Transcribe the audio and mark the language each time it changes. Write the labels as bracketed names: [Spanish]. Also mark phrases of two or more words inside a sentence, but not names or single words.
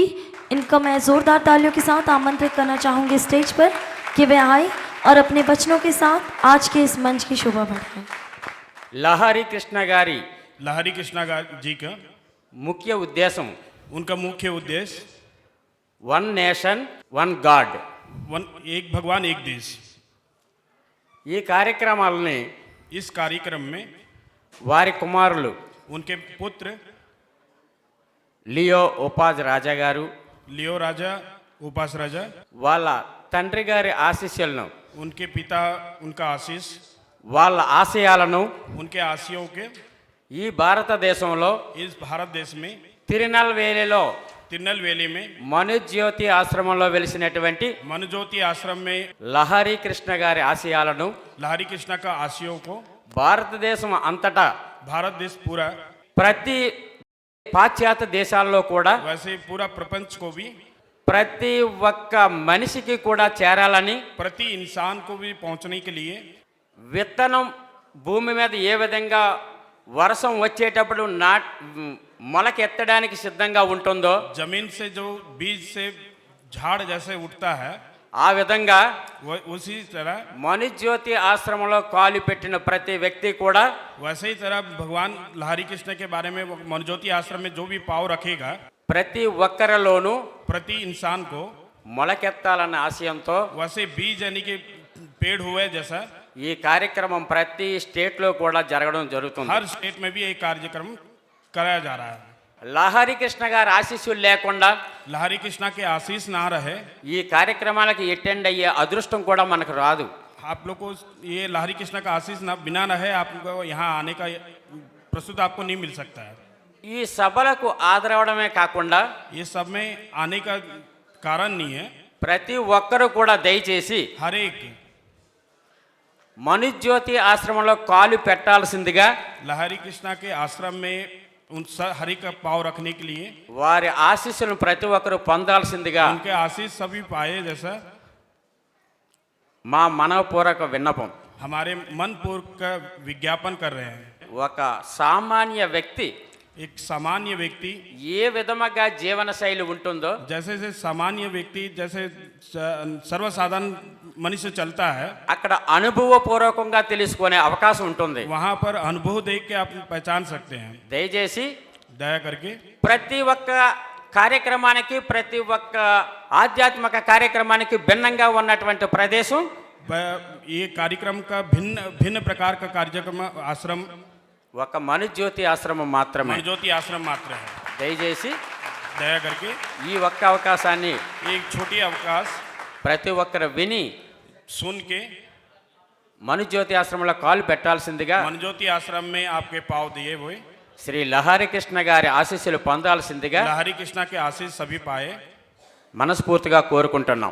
[Hindi] इनको मैं जोरदार तालियों के साथ आमंत्रित करना चाहूँगी स्टेज पर कि वे आए और अपने बचनों के साथ आज के इस मंच की शोभा बढ़ाएं। लहरी कृष्णा गारी जी का मुख्य उद्देश्य, उनका मुख्य उद्देश्य [English] one nation one god, [Hindi] एक भगवान एक देश। [Telugu] ఈ కార్యక్రమాలని [Hindi] इस कार्यक्रम में [Telugu] వారి కుమారులు [Hindi] उनके पुत्र [Telugu] లియో ఉపాజ్ రాజా గారు, [Hindi] लियो राजा, उपास राजा, [Telugu] వాళ్ళ తండ్రి గారి ఆశీస్సులను, [Hindi] उनके पिता उनका आशीष, [Telugu] వాళ్ళ ఆశయాలను [Hindi] उनके आशयों के [Telugu] ఈ భారతదేశంలో [Hindi] इस भारत देश में [Telugu] తిరునెల్వేలి में మనుజ్యోతి ఆశ్రమంలో వెలిసినటువంటి [Hindi] मनोज्योति आश्रम में [Telugu] లహరి కృష్ణ గారి ఆశయాలను, [Hindi] लहरी कृष्णा का आशयों को [Telugu] భారతదేశం అంతటా, [Hindi] भारत देश पूरा, [Telugu] ప్రతి పాశ్చాత్య దేశాల్లో కూడా, [Hindi] वैसे पूरा प्रपंच को भी, [Telugu] ప్రతి ఒక్క మనిషికి కూడా చేరాలని, [Hindi] प्रति इंसान को भी पहुंचने के लिए [Telugu] విత్తనం భూమి మీద ఏ విధంగా వర్షం వచ్చేటప్పుడు మొలకెత్తడానికి సిద్ధంగా ఉంటుందో, [Hindi] जमीन से जो बीज से झाड़ जैसे उठता है, [Telugu] ఆ విధంగా [Hindi] उसी तरह [Telugu] మనుజ్యోతి ఆశ్రమంలో కాలు పెట్టిన ప్రతి వ్యక్తి కూడా, [Hindi] वैसे ही तरह भगवान लहरी कृष्ण के बारे में मनोज्योति आश्रम में जो भी पाव रखेगा, [Telugu] ప్రతి ఒక్కరిలోనూ [Hindi] प्रति इंसान को [Telugu] మొలకెత్తాలన్న ఆశయంతో, [Hindi] वैसे बीज यानी कि पेड़ हुए जैसा [Telugu] ఈ కార్యక్రమం ప్రతి స్టేట్లో కూడా జరగడం జరుగుతుంది. [Hindi] हर स्टेट में भी एक कार्यक्रम कराया जा रहा है। [Telugu] లహరి కృష్ణ గారి ఆశీస్సులు లేకుండా, [Hindi] लहरी कृष्णा के आशीष ना रहे, [Telugu] ఈ కార్యక్రమాలకి అటెండ్ అయ్యే అదృష్టం కూడా మనకు రాదు. [Hindi] आप लोग को ये लहरी कृष्ण का आशीष ना बिना रहे आपको यहाँ आने का प्रस्तुत आपको नहीं मिल सकता है। [Telugu] ఈ సభలకు హాజరవడమే కాకుండా [Hindi] ये सब में आने का कारण नहीं है। [Telugu] ప్రతి ఒక్కరూ కూడా దయచేసి [Hindi] हर एक [Telugu] మనుజ్యోతి ఆశ్రమంలో కాలు పెట్టాల్సిందిగా [Hindi] लहरी कृष्ण के आश्रम में उन हरि का पाव रखने के लिए [Telugu] వారి ఆశీస్సులను ప్రతి ఒక్కరూ పొందాల్సిందిగా [Hindi] उनके आशीष सभी पाए जैसा [Telugu] మా మనవపూర్వక విన్నపం। [Hindi] हमारे मन पूर्वक का विज्ञापन कर रहे हैं। [Telugu] ఒక సామాన్య వ్యక్తి [Hindi] एक सामान्य व्यक्ति [Telugu] ఏ విధముగా జీవన శైలి ఉంటుందో [Hindi] जैसे से सामान्य व्यक्ति जैसे सर्वसाधारण मनुष्य चलता है [Telugu] అక్కడ అనుభవపూర్వకంగా తెలుసుకునే అవకాశం ఉంటుంది। [Hindi] वहाँ पर अनुभव देख के आप पहचान सकते हैं। [Telugu] దయచేసి [Hindi] दया करके [Telugu] ప్రతి ఒక్క కార్యక్రమానికి ప్రతి ఒక్క ఆధ్యాత్మిక కార్యక్రమానికి భిన్నంగా ఉన్నటువంటి ప్రదేశం [Hindi] ये कार्यक्रम का भिन्न भिन्न प्रकार का कार्यक्रम आश्रम [Telugu] ఒక మనుజ్యోతి ఆశ్రమం మాత్రమే। [Hindi] मनुज्योति आश्रम मात्र है। [Telugu] దయచేసి [Hindi] दया करके [Telugu] ఈ ఒక్క అవకాశాన్ని [Hindi] एक छोटी अवकाश [Telugu] ప్రతి ఒక్కరు విని [Hindi] सुन के [Telugu] మనుజ్యోతి ఆశ్రమంలో కాలు పెట్టాల్సిందిగా [Hindi] मनुज्योति आश्रम में आपके पाव दिए हुए [Telugu] శ్రీ లహరి కృష్ణ గారి ఆశీస్సులు పొందాల్సిందిగా [Hindi] लहरी कृष्णा के आशीष सभी पाए [Telugu] మనస్ఫూర్తిగా కోరుకుంటున్నాం।